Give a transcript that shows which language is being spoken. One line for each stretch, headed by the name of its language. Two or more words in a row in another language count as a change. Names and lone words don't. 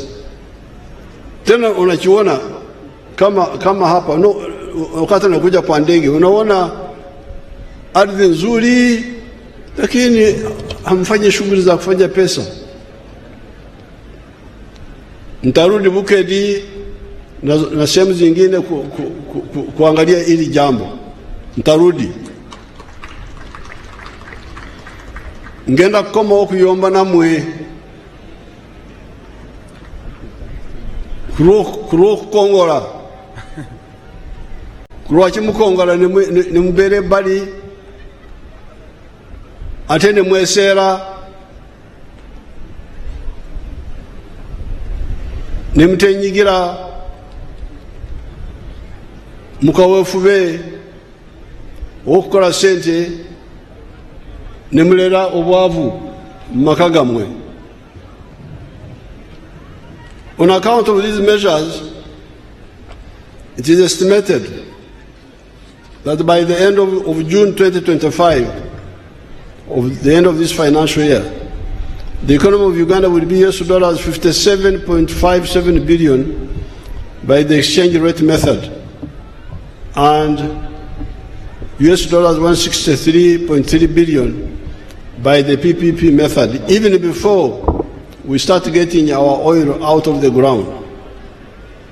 Swahili: Tena unachiona kama hapa wakati unakuja kwa ndege unaona ardhi nzuri, lakini hamfanye shughuli za kufanya pesa. Nitarudi Bukedi na sehemu zingine kuangalia hili jambo. Nitarudi.
Ganda: Ngenda kukoma okuyomba namwe kuruo kukongola kulwaki mukongola ne mubere bali ate ne mwesera ne mutenyigira mukaweefube okukola sente ne mulera obwavu mu maka gammwe.
English: On account of these measures, it is estimated that by the end of June 2025, of the end of this financial year, the economy of Uganda will be US dollars 57.57 billion by the exchange rate method and US dollars 163.3 billion by the PPP method, even before we start getting our oil out of the ground.